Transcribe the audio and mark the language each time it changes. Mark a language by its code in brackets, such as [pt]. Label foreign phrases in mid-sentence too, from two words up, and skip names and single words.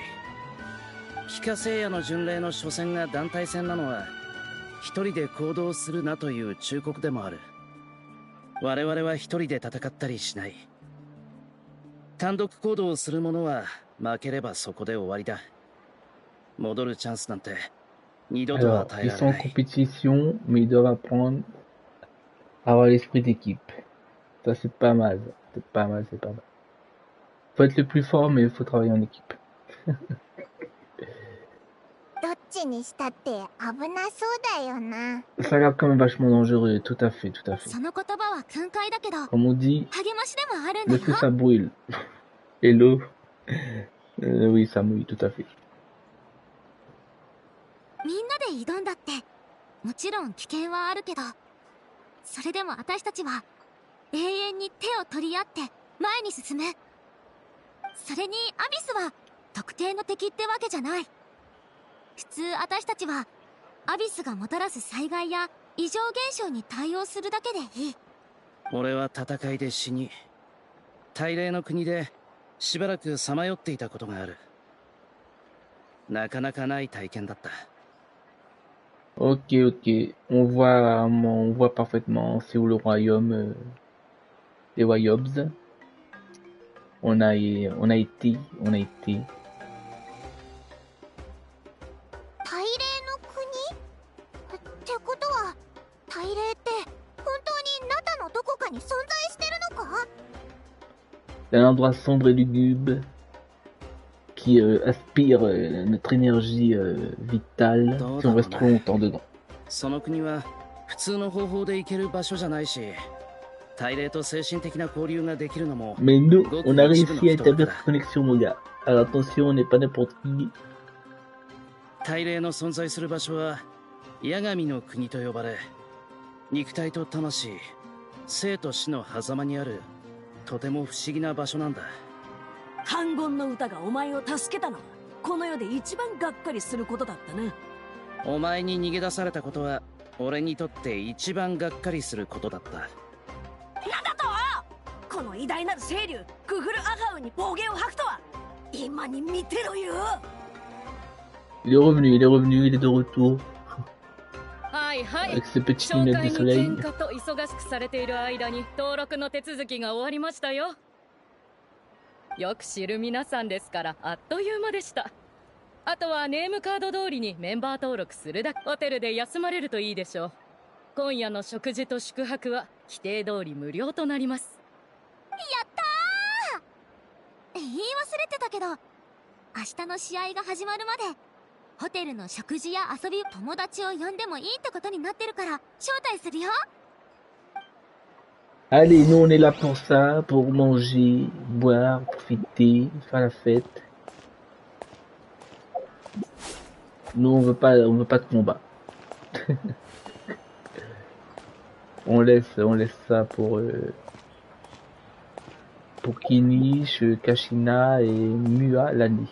[ja] 帰化聖夜の巡礼の初戦が団体戦なのは一人で行動するなという忠告でもある。我々は一人で戦ったりしない。単独行動をする者は負ければそこで終わりだ。戻るチャンスなんて二度と [fr] Alors, [ja] 与え [fr] ils [ja] られ [fr] sont en [ja] ない。 [fr] compétition, mais ils doivent apprendre à avoir l'esprit d'équipe. Ça, c'est pas mal. C'est pas mal, c'est pas mal. Faut être le plus fort, mais il faut travailler en équipe. [ja] どっちにしたって危なそうだよな。 [fr] Ça a l'air quand même vachement dangereux, tout à fait, tout à fait. [ja] その言葉は訓戒だけど [fr] Comme on dit, [ja] 励ましでもあるん [fr] le [ja] だ [fr] feu [ja] よ。 [fr] ça brûle. Et l'eau, oui, ça mouille, tout à fait. [ja] みんなで挑んだってもちろん危険はあるけど、それでも私たちは永遠に手を取り合って前に進む。それにアビスは特定の敵ってわけじゃない。普通私たちはアビスがもたらす災害や異常現象に対応するだけでいい。俺は戦いで死に、大霊の国でしばらくさまよっていたことがある。なかなかない体験だった。 [fr] Ok, ok. On voit parfaitement c'est où le royaume des Wayobs. On a été. [ja] 大霊の国ってことは、大霊って本当にナタのどこかに存在してるのか？ [fr] C'est un endroit sombre et lugubre qui aspire notre énergie vitale si on reste trop longtemps dedans. [ja] その国は普通の方法で行ける場所じゃないし、大霊と精神的な交流ができるのも [fr] Mais nous, on a réussi à établir cette connexion, mon gars. Alors attention, on n'est pas n'importe qui. [ja] 大霊の存在する場所は八神の国と呼ばれ、肉体と魂、生と死の狭間にあるとても不思議な場所なんだ。反言の歌がお前を助けたのはこの世で一番がっかりすることだったな。お前に逃げ出されたことは俺にとって一番がっかりすることだった。なんだと？この偉大なる清流クフルアハウに暴言を吐くとは。今に見てろよ。 [fr] Il est revenu, il est revenu, il est de retour. [ja] はいはい。 [fr] Avec ses petites [ja] 紹 [fr] lunettes [ja] 介 [fr] de [ja] に [fr] soleil. [ja] 喧嘩と忙しくされている間に登録の手続きが終わりましたよ。よく知る皆さんですからあっという間でした。あとはネームカード通りにメンバー登録するだけ。ホテルで休まれるといいでしょう。今夜の食事と宿泊は規定通り無料となります。やったー。言い忘れてたけど、明日の試合が始まるまでホテルの食事や遊び、友達を呼んでもいいってことになってるから招待するよ。 [fr] Allez, nous on est là pour ça, pour manger, boire, profiter, faire la fête. Nous on veut pas de combat. on laisse ça pour Kinish, Kashina et Mua Lani.